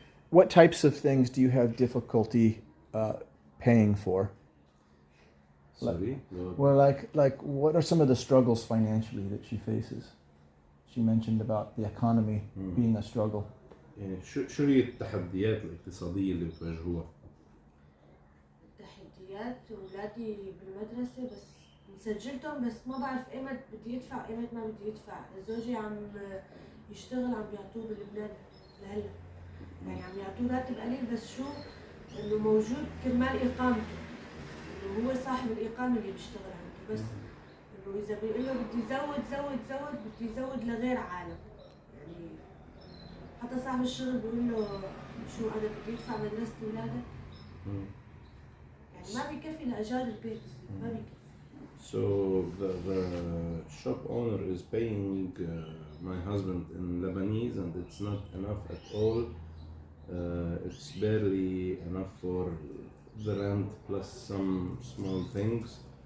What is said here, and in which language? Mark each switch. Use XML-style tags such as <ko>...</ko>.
<en>What types of things do you have difficulty paying for? Sorry? Well, like what are some of the struggles financially that she faces? She mentioned about the economy being a struggle.</en> <ar>يعني شو هي التحديات الاقتصادية اللي بتواجهوها؟ تحديات أولادي بالمدرسة، بس مسجلتهم، بس ما بعرف ايمت بدي يدفع ايمت ما بدي يدفع. زوجي عم يشتغل، عم يعطوه بلبنان لهلا، يعني عم يعطوه راتب قليل، بس شو انه موجود كرمال اقامته، انه هو صاحب الاقامة اللي بيشتغل عنده، بس انه اذا بيقول له بدي زود بدي يزود لغير عالم. يعني حتى صاحب الشغل بيقول له شو انا بدي ادفع مدرسة اولادك، يعني ما بيكفي لاجار البيت، ما بيكفي.</ar> <en>So the shop owner is paying my husband in Lebanese, and it's not enough at all. It's barely enough for the rent plus some small things.</en>